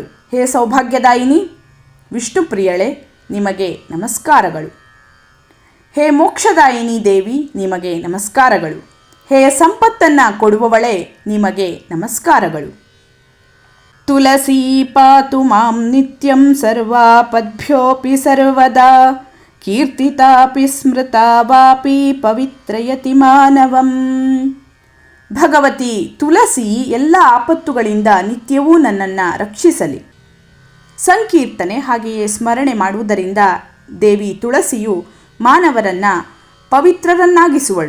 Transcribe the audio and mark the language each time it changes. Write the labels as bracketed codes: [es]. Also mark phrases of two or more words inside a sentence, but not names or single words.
[kn] ಹೇ ಸೌಭಾಗ್ಯದಾಯಿನಿ ವಿಷ್ಣು ಪ್ರಿಯಳೆ, ನಿಮಗೆ ನಮಸ್ಕಾರಗಳು. ಹೇ ಮೋಕ್ಷದಾಯಿನಿ ದೇವಿ, ನಿಮಗೆ ನಮಸ್ಕಾರಗಳು. ಹೇ ಸಂಪತ್ತನ್ನು ಕೊಡುವವಳೆ, ನಿಮಗೆ ನಮಸ್ಕಾರಗಳು. [sa] ತುಳಸಿ ಪಾತು ಮಾಂ ನಿತ್ಯಂ ಸರ್ವಾಪದ್ಭ್ಯೋಪಿ ಸರ್ವದಾ ಕೀರ್ತಿತಾಪಿ ಸ್ಮೃತಾ ವಾಪಿ ಪವಿತ್ರಯತಿ ಮಾನವಂ. [kn] ಭಗವತಿ ತುಳಸಿ ಎಲ್ಲ ಆಪತ್ತುಗಳಿಂದ ನಿತ್ಯವೂ ನನ್ನನ್ನು ರಕ್ಷಿಸಲಿ. ಸಂಕೀರ್ತನೆ ಹಾಗೆಯೇ ಸ್ಮರಣೆ ಮಾಡುವುದರಿಂದ ದೇವಿ ತುಳಸಿಯು ಮಾನವರನ್ನು ಪವಿತ್ರರನ್ನಾಗಿಸುವಳು.